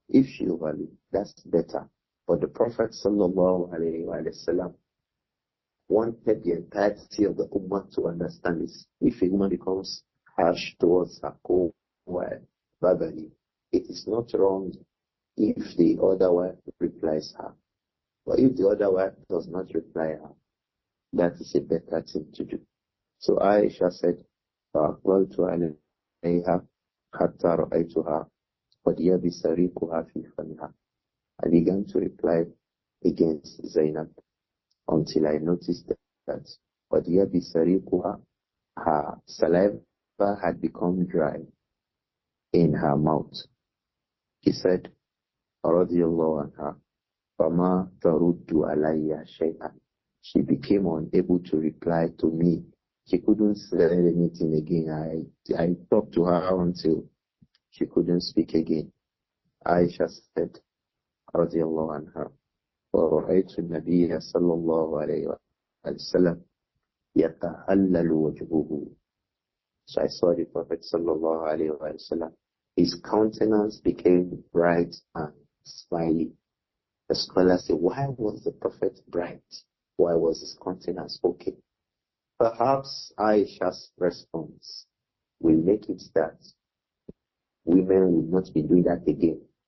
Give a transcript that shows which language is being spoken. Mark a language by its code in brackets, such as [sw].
[en] If she overlooked, that's better. But the Prophet sallallahu alaihi wasallam wanted the entirety of the ummah to understand this. If a woman becomes harsh towards her co-wife verbally, it is not wrong if the other wife replies her. But if the other wife does not reply her, that is a better thing to do. So Aisha said, [ar] فَأَقْبَلْتُ عَلَيْهَا حَتَّى رَأَيْتُهَا قَدْ يَبِسَ رِيقُهَا فِي فَمِهَا. [en] I began to reply against Zainab until I noticed that [ar] قَدْ يَبِسَ رِيقُهَا, [en] her saliva had become dry. in her mouth. He said, [ar] radiyallahu anha, فَمَا تَرُدُّ عَلَيَّ شَيْئًا. [en] She became unable to reply to me. She couldn't say anything again. I talked to her until she couldn't speak again. Āishah said, [ar] radiyallahu anha, وَرَأَيْتُ النَّبِيَّ صَلَّى اللَّهُ عَلَيْهِ وَسَلَّمَ يَتَهَلَّلُ وَجْهُهُ. [en] So I saw the Prophet sallallahu alayhi wa sallam. His countenance became bright and smiley. The scholars say, why was the Prophet bright? Why was his countenance okay? Perhaps Aisha's response will make it that women will not be doing that again.